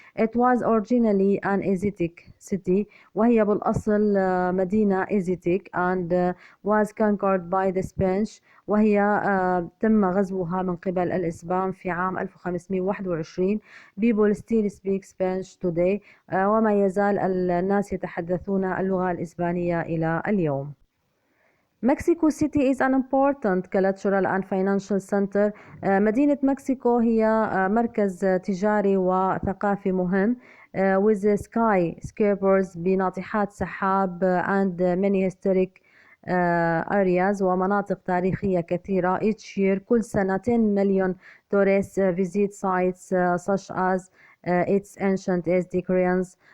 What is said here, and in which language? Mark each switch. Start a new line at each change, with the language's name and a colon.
English: It was originally an Asiatic city.
Arabic: وهي بالأصل مدينة
English: Asiatic and was conquered by the Spanish.
Arabic: وهي تم غزوها من قبل الإسبان في عام 1521.
English: People still speak Spanish today.
Arabic: وما يزال الناس يتحدثون اللغة الإسبانية إلى اليوم.
English: Mexico City is an important cultural and financial center.
Arabic: مدينة مكسيكو هي مركز تجاري وثقافي مهم
English: with skyscrapers
Arabic: بناطحات سحاب
English: and many historic areas
Arabic: ومناطق تاريخية كثيرة.
English: Each year
Arabic: كل سنة 10 مليون
English: tourists visit sites such as its ancient Aztec ruins.